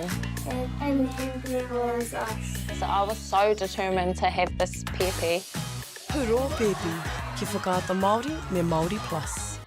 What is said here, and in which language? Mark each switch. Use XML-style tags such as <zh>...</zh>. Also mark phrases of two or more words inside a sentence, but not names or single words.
<en>And it was us. So I was so determined to have this pepe.</en> <mi>Puro pepe, ki whakaata Māori me Māori Plus.</mi>